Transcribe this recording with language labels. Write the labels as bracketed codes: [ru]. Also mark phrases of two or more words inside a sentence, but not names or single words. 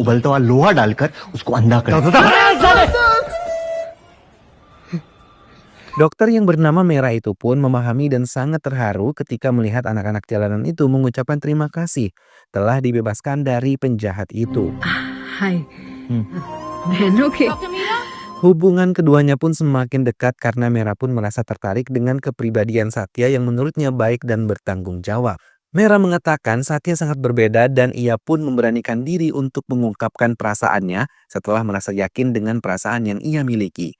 [hi] उबलता हुआ लोहा डालकर उसको अंधा कर [id] Dokter yang bernama Merah itu pun memahami dan sangat terharu ketika melihat anak-anak jalanan itu mengucapkan terima kasih telah dibebaskan dari penjahat itu. [hi] हाय बहनों के [id] Hubungan keduanya pun semakin dekat karena Merah pun merasa tertarik dengan kepribadian Satya yang menurutnya baik dan bertanggung jawab. Merah mengatakan Satya sangat berbeda dan ia pun memberanikan diri untuk mengungkapkan perasaannya setelah merasa yakin dengan perasaan yang ia miliki.